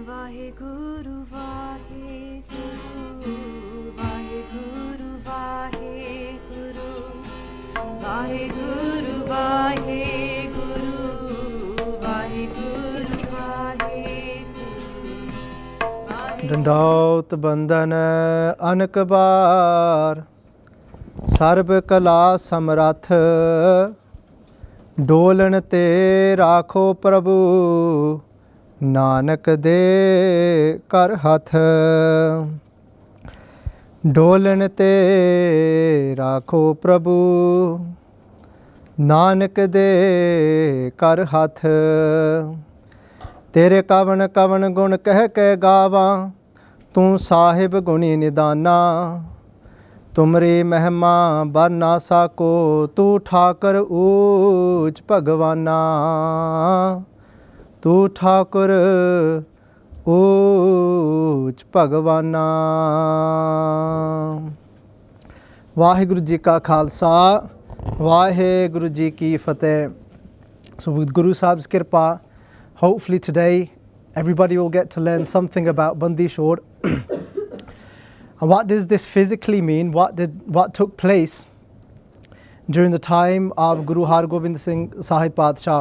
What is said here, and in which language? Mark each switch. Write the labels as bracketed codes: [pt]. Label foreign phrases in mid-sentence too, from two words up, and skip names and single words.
[pa] ਵਾਹਿਗੁਰੂ, ਵਾਹਿਗੁਰੂ, ਵਾਹਿਗੁਰੂ, ਵਾਹਿਗੁਰੂ, ਵਾਹਿਗੁਰੂ, ਵਾਹਿਗੁਰੂ, ਵਾਹਿਗੁਰੂ, ਵਾਹਿਗੁਰੂ. ਡੰਡਉਤ ਬੰਦਨ ਅਨਕ ਬਾਰ ਸਰਬ ਕਲਾ ਸਮਰਥ ਡੋਲਨ ਤੇ ਰਾਖੋ ਪ੍ਰਭੂ ਨਾਨਕ ਦੇ ਕਰ ਹਥ ਡੋਲਨ ਤੇ ਰਾਖੋ ਪ੍ਰਭੂ ਨਾਨਕ ਦੇ ਕਰ ਹਥ ਤੇਰੇ ਕਵਨ ਕਵਨ ਗੁਣ ਕਹ ਕੇ ਗਾਵਾ ਤੂ ਸਾਹਿਬ ਗੁਣੀ ਨਿਦਾਨਾ ਤੁਮਰੀ ਮਹਿਮਾ ਬਰਨਾ ਸਾਕੋ ਤੂ ਠਾਕਰ ਊਚ ਭਗਵਾਨਾ ਤੂ ਠਾਕੁਰ ਊਚ ਭਗਵਾਨਾ ਵਾਹਿਗੁਰੂ ਜੀ ਕਾ ਖਾਲਸਾ ਵਾਹਿਗੁਰੂ ਜੀ ਕੀ ਫਤੇਹ. [en] So with Guru Sahib's kirpa, hopefully today everybody will get to learn something about Bandi Shor. And what does this physically mean? What took place during the time of Guru Har Gobind Singh Sahib Badshah?